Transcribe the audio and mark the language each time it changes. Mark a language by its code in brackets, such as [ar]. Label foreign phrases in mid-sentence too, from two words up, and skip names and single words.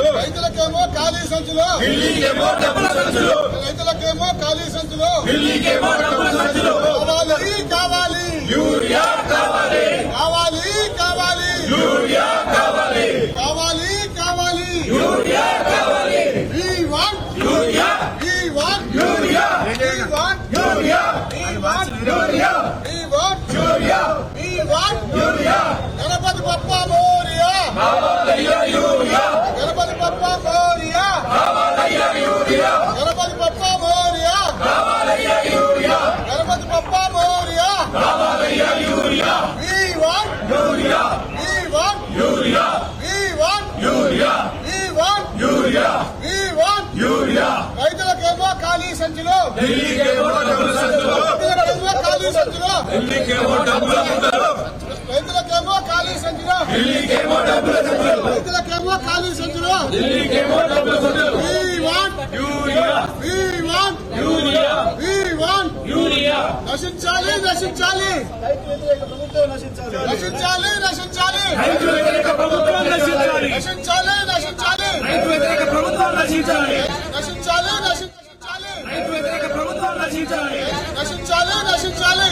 [te] రైతులకేమో ఖాళీ సంచిలో ఢిల్లీకేమో డబ్బుల సంచులు, రైతులకేమో ఖాళీ సంచిలో ఢిల్లీకేమో డబ్బుల సంచులు. కావాలి కావాలి యూరియా కావాలి, కావాలి కావాలి యూరియా కావాలి, కావాలి కావాలి యూరియా కావాలి, [en] We want [te] యూరియా, [en] we want [te] యూరియా, [en] we want [te] యూరియా, [en] we want [te] యూరియా, [en] we want [te] యూరియా, [en] we want [te] యూరియా. [mr] गणपती बाप्पा मोरया [te] కావాలయ్యా యూరియా, [mr] गणपती बाप्पा मोरया [te] కావాలయ్యా యూరియా, [mr] गणपती बाप्पा मोरया [te] కావాలయ్యా యూరియా, [mr] गणपती बाप्पा मोरया [te] కావాలయ్యా యూరియా, [en] We want [te] యూరియా, [en] we want [te] యూరియా, [en] we want [te] యూరియా, [en] we want [te] యూరియా, [en] we want [te] యూరియా. రైతులకేమో ఖాళీ సంచిలో ఢిల్లీకేమో డబ్బుల సంచులు, రైతులకేమో ఖాళీ సంచిలో ఢిల్లీకేమో డబ్బుల సంచులు, రైతులకేమో ఖాళీ సంచిలో ఢిల్లీకేమో డబ్బుల సంచులు, రైతులకేమో ఖాళీ సంచిలో ఢిల్లీకేమో డబ్బుల సంచులు. [en] We want [te] యూరియా, [en] we want [te] యూరియా, [en] we want [te] యూరియా. నశించాలి నశించాలి నశించాలి నశించాలి రైతు వ్యతిరేక ప్రభుత్వం నశించాలి, నశించాలి నశించాలి రైతు వ్యతిరేక ప్రభుత్వం నశించాలి, నశించాలి నశించాలి రైతు వ్యతిరేక ప్రభుత్వం నశించాలి, నశించాలి నశించాలి